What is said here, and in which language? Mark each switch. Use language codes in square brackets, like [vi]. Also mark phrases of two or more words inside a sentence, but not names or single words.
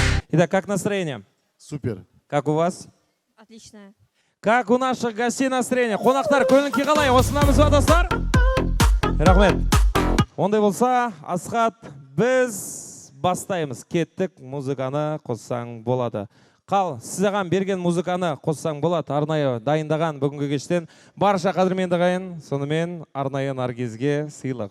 [ru] Итак, как настроение? Супер. Как у вас? Отлично. Как у наших гостей настроение? [kk] Қонақтар, көңіл-күй қалай? Осынамыз ба, достар? Рахмет. Ондай болса, Асхат, біз бастаймыз. Кеттік, музыканы қоссаң болады. Қал, сізаған берген музыканы қоссаң болады. Арнайы дайындаған бүгінгі кештен. Барша қадірменді ағайын, сонымен арнайы Наргизге сыйлық.